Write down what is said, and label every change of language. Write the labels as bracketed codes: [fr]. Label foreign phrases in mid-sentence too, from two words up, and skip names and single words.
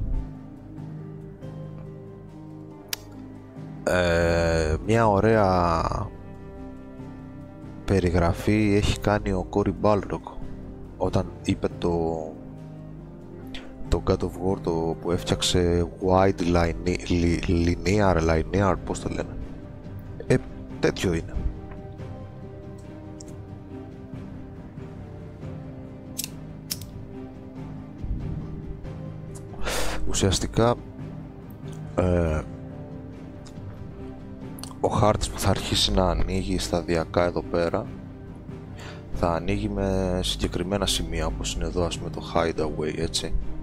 [el] Μια ωραία περιγραφή έχει κάνει ο Cory Balrog όταν είπε το God of War το που έφτιαξε [en] wide linear, [el] πώς το λένε, τέτοιο είναι. Ουσιαστικά ο χάρτης που θα αρχίσει να ανοίγει σταδιακά εδώ πέρα θα ανοίγει με συγκεκριμένα σημεία, όπως είναι εδώ, ας πούμε, το hideaway, έτσι.